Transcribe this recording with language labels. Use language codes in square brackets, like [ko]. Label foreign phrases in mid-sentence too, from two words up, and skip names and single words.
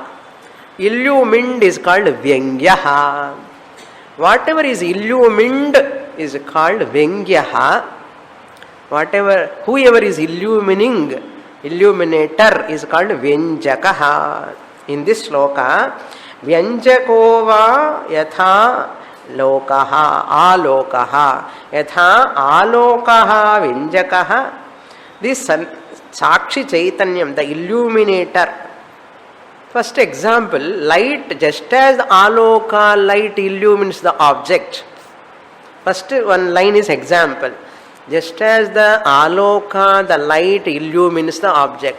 [en] Illumined is called Vyangyaha. Whatever is illumined is called Vyangyaha. Whoever is illuminator is called Vyanjakaha. In this sloka, [sa] Vyanjakova yatha lokaha, alokaha, yatha alokaha Vyanjakaha. [en] This [sa] Sakshi Chaitanyam, [en] the illuminator. First example, light, just as the aloka, light illumines the object. First one line is example. Just as the aloka, the light illumines the object.